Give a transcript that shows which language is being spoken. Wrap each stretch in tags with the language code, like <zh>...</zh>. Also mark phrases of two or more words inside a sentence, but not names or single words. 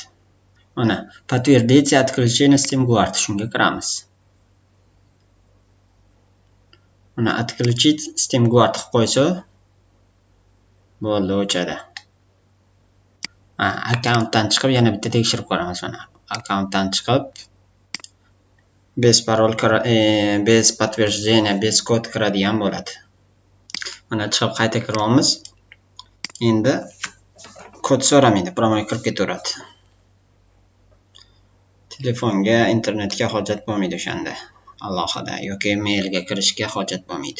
<ru>Mana подтвердите отключение Steam Guard,</ru> <uz>shunga kiramiz. Mana отключить Steam Guard qilib qo'ysa bo'ldi, o'chadi. Akkauntdan chiqib yana bitta tekshirib ko'ramiz. Mana akkauntdan chiqib</uz> <ru>без parol, без подтверждения, без kod</ru> <uz>kiradigan bo'ladi. Mana chiqib qayta kiryapmiz. Endi kod so'ramaydi, promo kirib ketaveradi. Telefonga, internetga hojat bo'lmaydi o'shanda. Alohida yoki mailga kirishga hojat bo'lmaydi.</uz>